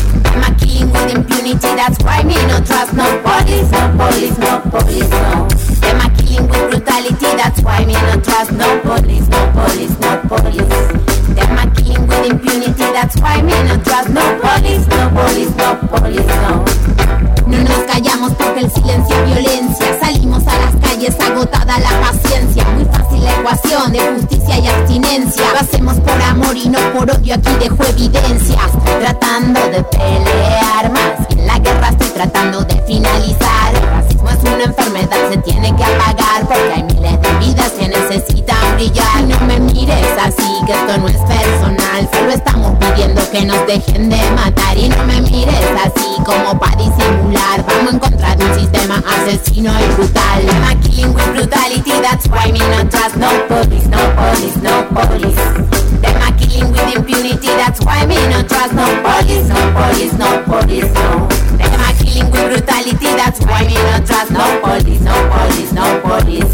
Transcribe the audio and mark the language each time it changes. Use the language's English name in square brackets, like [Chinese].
[English] I'm a king with impunity, that's why me no trust no police, no police, no police, no. I'm a king with brutality, that's why me no trust no police, no police, no police. I'm a king with impunity, that's why me no trust no police, no police, no police, no. [Spanish] No nos callamos porque el silencio es violencia. Salimos a las calles agotada la paciencia. Muy fácil la ecuación de justicia y abstinencia. Lo hacemos por amor y no por odio, aquí dejo evidencias. Tratando de pelear más, en la guerra estoy tratando de finalizar. El racismo es una enfermedad, se tiene que apagar. Porque hay miles de vidas que necesitan brillar. Y no me mires así, que esto no es personal. Solo estamos pidiendo que nos dejen de matar. Y no me mires así, como para disimular. Vamos en contra de un sistema asesino y brutal. [English] I'm a killing with brutality, that's why me no trust no police, no police, no police. I'm a killing with impunity, that's why me no trust no police, no police, no police, no. I'm a killing with brutality, that's why me no trust no police, no police, no police.